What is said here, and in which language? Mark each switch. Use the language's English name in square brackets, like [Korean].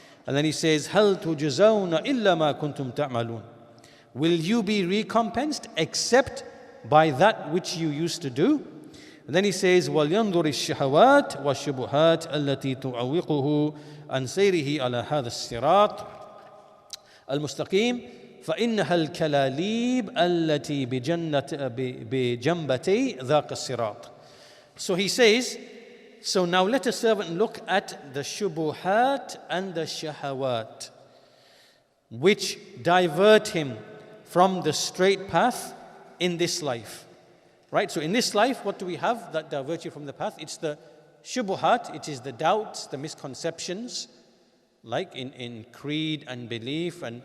[English] And then he says, [Arabic] هَلْ تُجْزَوْنَ إِلَّا مَا كُنْتُمْ تَعْمَلُونَ. [English] Will you be recompensed except by that which you used to do? And then he says, [Arabic] وَلْيَنْظُرِ الشَّهَوَاتِ وَالشُّبُهَاتِ الَّتِي تُعَوِّقُهُ عَنْ سَيْرِهِ عَلَى هَذَا الصِّرَاطِ الْمُسْتَقِيمِ فإنها الكلاليب التي بجنبتي ذاك الصراط. [English] So he says, so now let a servant look at the shubuhat and the shahawat, which divert him from the straight path in this life. Right? So in this life, what do we have that divert you from the path? It's the shubuhat, it is the doubts, the misconceptions, like in creed and belief.